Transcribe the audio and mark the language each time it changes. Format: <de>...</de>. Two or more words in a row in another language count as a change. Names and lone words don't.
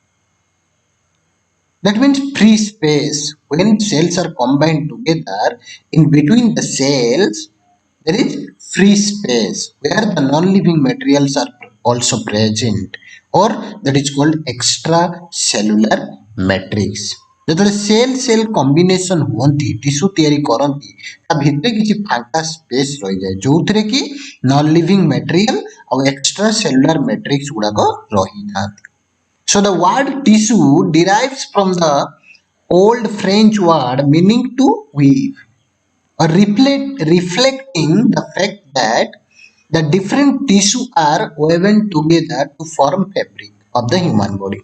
<en>That means free space. When cells are combined together, in between the cells, there is free space where the non-living materials are also present, or that is called extracellular matrix.</en> <or>ଯେତେବେଳେ</or> <en>cell cell combination</en> <or>ହୁଅନ୍ତି ଟିସ୍ୟୁ ତିଆରି କରନ୍ତି ତା ଭିତରେ କିଛି ଫାଙ୍କା ସ୍ପେସ୍ ରହିଯାଏ ଯୋଉଥିରେ କି</or> <en>non living material</en> <or>ଆଉ</or> <en>extra cellular matrix</en> <or>ଗୁଡାକ ରହିଥାନ୍ତି.</or> <en>So the word tissue derives from the old French word meaning to weave, or reflecting the fact that the different tissue are woven together to form fabric of the human body.</en>